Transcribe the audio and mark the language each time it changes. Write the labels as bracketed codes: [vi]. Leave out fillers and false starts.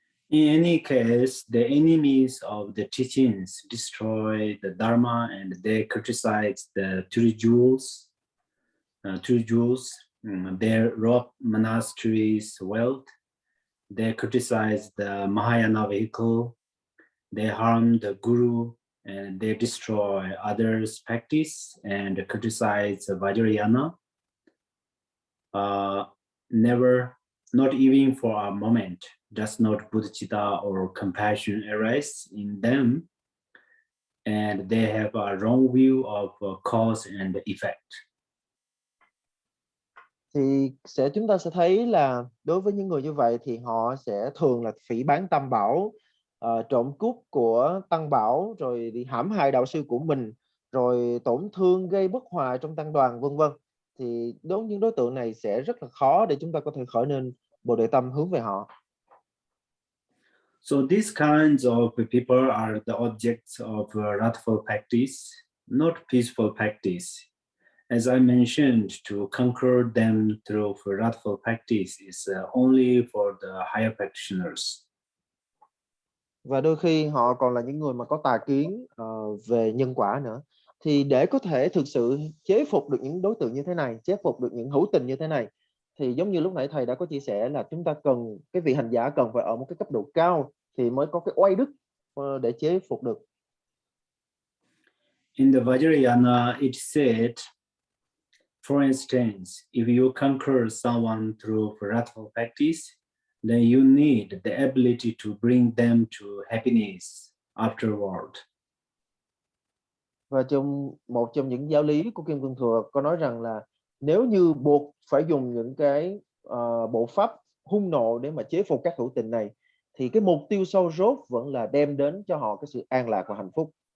[en] In any case, the enemies of the teachings destroy the Dharma and they criticize the three jewels. They rob monasteries' wealth. They criticize the Mahayana vehicle. They harm the Guru and they destroy others' practice and criticize Vajrayana. Never, not even for a moment, does not bodhicitta or compassion arise in them, and they have a wrong view of cause and effect. [vi] Thì chúng ta sẽ thấy là đối với những người như vậy thì họ sẽ thường là phỉ báng tam bảo, trộm cướp của tăng bảo, rồi đi hãm hại đạo sư của mình, rồi tổn thương gây bất hòa trong tăng đoàn, vân vân. Thì đối với những đối tượng này sẽ rất là khó để chúng ta có thể khởi nên Bồ Đề Tâm hướng về họ. [en] So these kinds of people are the objects of wrathful practice, not peaceful practice. As I mentioned, to conquer them through wrathful practice is only for the higher practitioners. [vi] Và đôi khi họ còn là những người mà có tà kiến về nhân quả nữa. Thì để có thể thực sự chế phục được những đối tượng như thế này, chế phục được những hữu tình như thế này, thì giống như lúc nãy thầy đã có chia sẻ là chúng ta cần, cái vị hành giả cần phải ở một cái cấp độ cao thì mới có cái oai đức để chế phục được. [en] In the Vajrayana, it said, for instance, if you conquer someone through wrathful practice, then you need the ability to bring them to happiness afterward. [vi] Và một trong những giáo lý của Kim Cương Thừa có nói rằng là nếu như buộc phải dùng những cái bộ pháp hung nộ để mà chế phục các hữu tình này, thì cái mục tiêu sâu rốt vẫn là đem đến cho họ cái sự an lạc và hạnh phúc.